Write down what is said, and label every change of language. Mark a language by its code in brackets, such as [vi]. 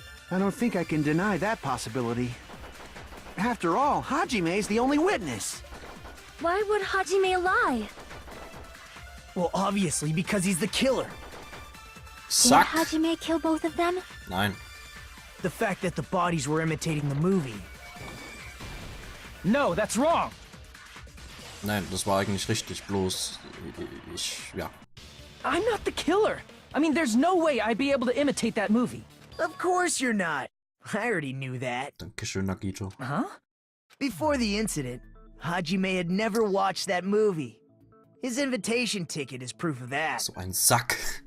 [en] I don't think I can deny that possibility. After all, Hajime's the only witness. Why would Hajime lie? Well, obviously because he's the killer. [de] Sack? [en] Did Hajime kill both of them? [de] Nein. [en] The fact that the bodies were imitating the movie. No, that's wrong! [de] Nein, das war eigentlich richtig, bloß ja. [en] I'm not the killer! I mean, there's no way I'd be able to imitate that movie. Of course you're not. I already knew that. [de] Dankeschön, Nagito. [en] Huh? Before the incident, Hajime had never watched that movie. His invitation ticket is proof of that. [de] So ein Sack.